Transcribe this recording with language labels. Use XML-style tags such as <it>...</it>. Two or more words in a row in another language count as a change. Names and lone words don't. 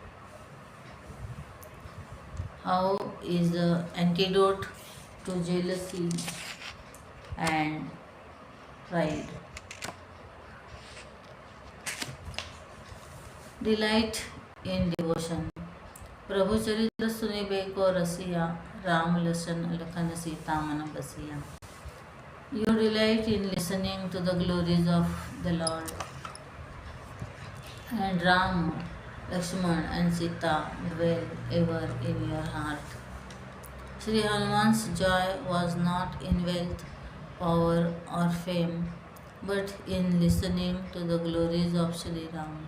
<en>How is the antidote to jealousy and pride? Delight in devotion.</en> <awa>प्रभु चरित्र सुनिबे को रसिया, राम लसन लखन सीता मन बसिया.</awa> <en>You delight in listening to the glories of the Lord, and Ram, Lakshman, and Sita dwell ever in your heart. Sri Hanuman's joy was not in wealth, power, or fame, but in listening to the glories of Sri Ram.</en>